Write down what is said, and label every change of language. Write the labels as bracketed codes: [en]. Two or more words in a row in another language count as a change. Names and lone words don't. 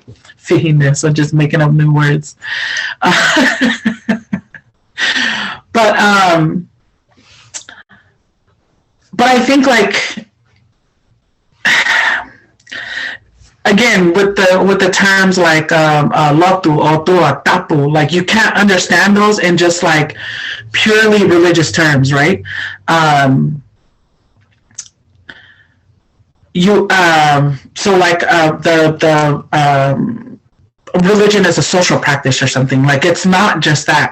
[en] Fihiness. I'm just making up new words. But I think like again with the terms like [to] lotu, otua, tapu, [en] like you can't understand those in just like purely religious terms, right? So like religion is a social practice or something. Like it's not just that.